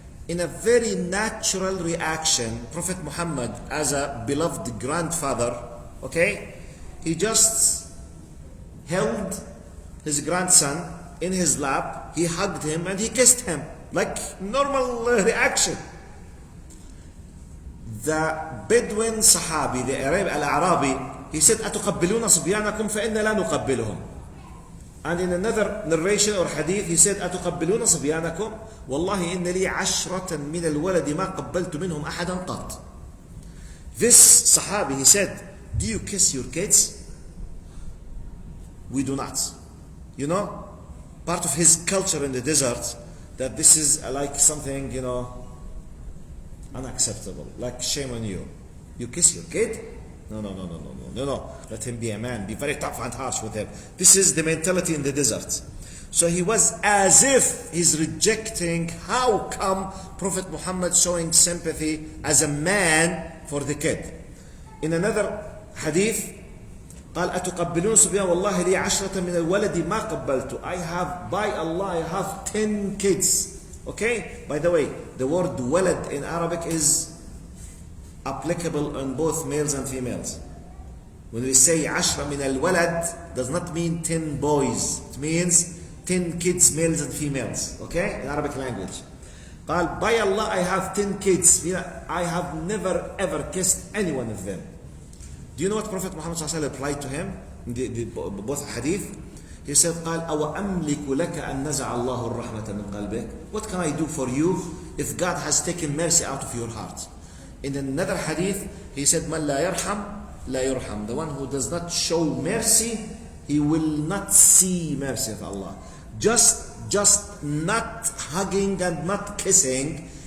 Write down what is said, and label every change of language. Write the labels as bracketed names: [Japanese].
[English] In a very natural reaction, Prophet Muhammad, as a beloved grandfather, okay, he just held his grandson in his lap, he hugged him and he kissed him, like normal reaction. The Bedouin Sahabi, the Al-Arabi, he said, [Arabic] أتقبلون صبيانكم فإنا لا نقبلهم. [English] And in another narration or hadith, he said, [Arabic] أتقبلون صبيانكم والله إن لي 10 من الولد ما قبلت منهم أحدا قط. [English] This Sahabi, he said, do you kiss your kids? We do not. You know, part of his culture in the desert, that this is like something, you know, unacceptable, like shame on you. You kiss your kid? No. Let him be a man. Be very tough and harsh with him. This is the mentality in the desert. So he was as if he's rejecting, how come Prophet Muhammad showing sympathy as a man for the kid. In another hadith, [Arabic] قال أتقبلون صبيان والله لي 10 من الولد ما قبلت. [English] I have, by Allah, I have 10 kids. Okay? By the way, the word walad in Arabic is applicable on both males and females. When we say 10 [Arabic] من الولد, [English] does not mean 10 boys. It means 10 kids, males and females. Okay? In Arabic language. [Arabic] قال [English] by Allah, I have 10 kids. I have never ever kissed any one of them. Do you know what Prophet Muhammad replied to him in the both hadith? He said, [Arabic] قال أو أملك لك أن نزع الله الرحمة من قلبك. [English] What can I do for you if God has taken mercy out of your heart? In another hadith, he said, [Arabic] من لا يرحم لا يرحم. [English] The one who does not show mercy, he will not see mercy of Allah. Just not hugging and not kissing